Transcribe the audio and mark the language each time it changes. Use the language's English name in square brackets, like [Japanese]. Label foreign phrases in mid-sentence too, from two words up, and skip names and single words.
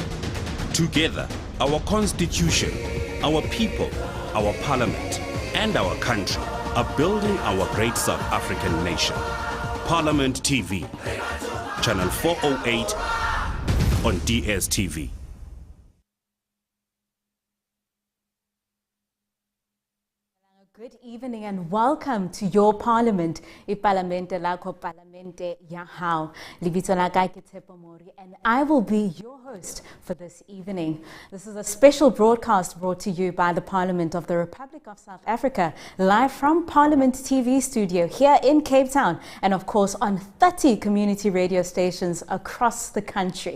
[English] Together, our Constitution, our people, our Parliament, and our country are building our great South African nation. Parliament TV, Channel 408 on DSTV. Good evening and welcome to your Parliament, [Zulu] iParlamente lakho [Southern Sotho] Parlamente ya hao. Libitso la ka ke [English] Tshepo Mori, and I will be your host for this evening. This is a special broadcast brought to you by the Parliament of the Republic of South Africa, live from Parliament TV studio here in Cape Town, and of course on 30 community radio stations across the country.